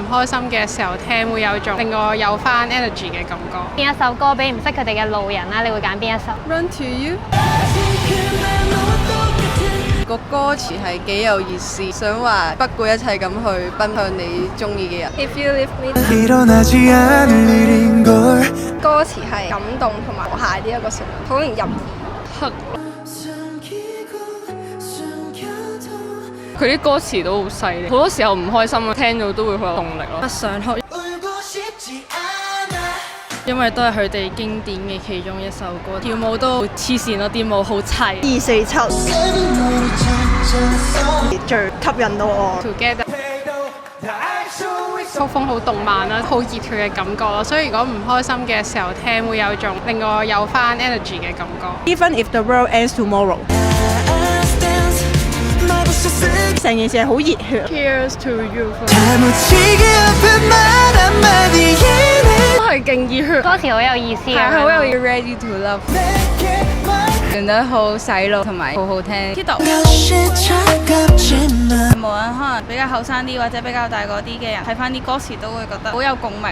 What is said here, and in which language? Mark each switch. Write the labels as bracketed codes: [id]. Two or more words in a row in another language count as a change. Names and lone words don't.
[yue] 開心嘅時候聽，會有種令我有翻 energy 嘅感覺。邊一首歌俾唔識佢哋嘅路人啦？你會揀邊一首 Run to You 個歌詞係幾有意思，想話不顧一切咁去奔向你中意嘅人。 [en] If you leave me， [yue] 歌詞係感動同埋和諧呢一個成分，好容易入耳。佢啲歌詞都好犀利，好多時候唔開心啊，聽到都會好有動力咯。不想哭，因為都係佢哋經典嘅其中一首歌，跳舞都黐線咯，啲舞好齊。 247最吸引到我。 Together 曲風好動漫啦，好熱血嘅感覺咯，所以如果唔開心嘅時候聽，會有種令我有翻 energy 嘅感覺。 [en] Even if the world ends tomorrow， [yue] 成件事係好熱血。 [en] Cheers to you。 [yue] 都係勁熱血，歌詞好有意思嘅，係好有 Ready to Love，唱得好洗腦同埋好好聽。無論可能比較後生啲或者比較大個啲嘅人睇翻啲歌詞都會覺得好有共鳴。